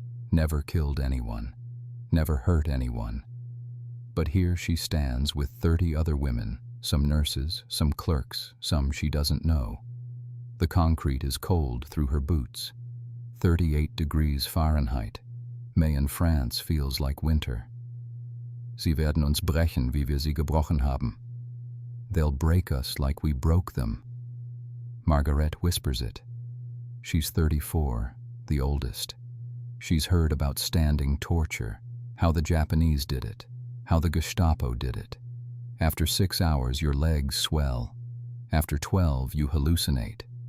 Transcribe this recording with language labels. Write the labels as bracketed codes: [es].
[en] Never killed anyone. Never hurt anyone. But here she stands with 30 other women, some nurses, some clerks, some she doesn't know. The concrete is cold through her boots. 38 degrees Fahrenheit. May in France feels like winter. [de] Sie werden uns brechen, wie wir sie gebrochen haben. [en] They'll break us like we broke them. Margaret whispers it. She's 34, the oldest. She's heard about standing torture, how the Japanese did it, how the Gestapo did it. After 6 hours, your legs swell. After 12, you hallucinate.